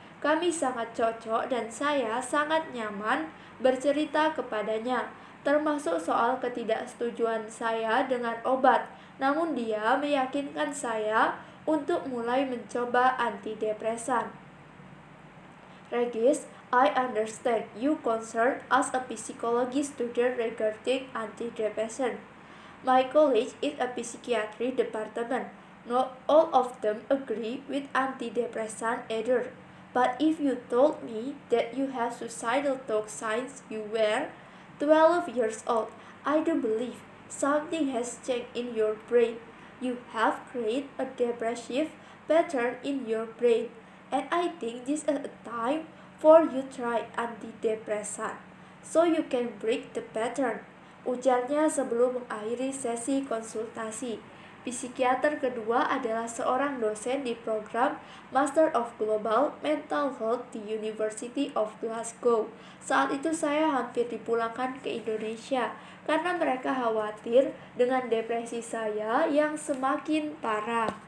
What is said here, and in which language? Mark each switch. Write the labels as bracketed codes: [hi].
[id] Kami sangat cocok dan saya sangat nyaman bercerita kepadanya, termasuk soal ketidaksetujuan saya dengan obat. Namun dia meyakinkan saya untuk mulai mencoba antidepresan. [en] Regis, I understand you concerned as a psychology student regarding antidepressant. My college is a psychiatry department. Not all of them agree with antidepressant either. But if you told me that you have suicidal thoughts since you were 12 years old, I do believe something has changed in your brain. You have created a depressive pattern in your brain. And I think this is a time for you try antidepressant, so you can break the pattern. [id] Ujarnya sebelum mengakhiri sesi konsultasi. Psikiater kedua adalah seorang dosen di program Master of Global Mental Health di University of Glasgow. Saat itu saya hampir dipulangkan ke Indonesia karena mereka khawatir dengan depresi saya yang semakin parah.